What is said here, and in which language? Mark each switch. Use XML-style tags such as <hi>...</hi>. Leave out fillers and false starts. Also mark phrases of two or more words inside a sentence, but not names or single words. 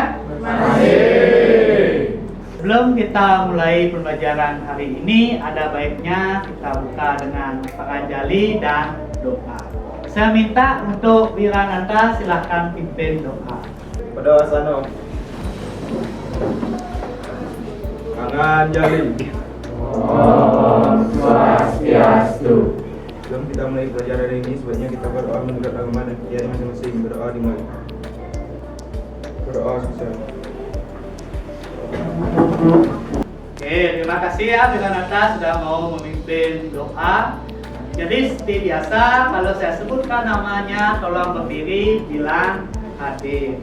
<id>Masih. Sebelum kita mulai pembelajaran hari ini, ada baiknya kita buka dengan penganjali dan doa. Saya minta untuk Wirananta silahkan pimpin doa. Berdoa sana. Penganjali.</id> <sa>Om Swastiastu.</sa> <id>Sebelum kita mulai pelajaran ini, sebaiknya kita berdoa menurut agama dan keyakinan masing-masing. Berdoa dimulai. Berdoa sukses. Oke, terima kasih ya Wirananta sudah mau memimpin doa. Jadi seperti biasa, kalau saya sebutkan namanya, tolong berdiri, bilang hadir.</id>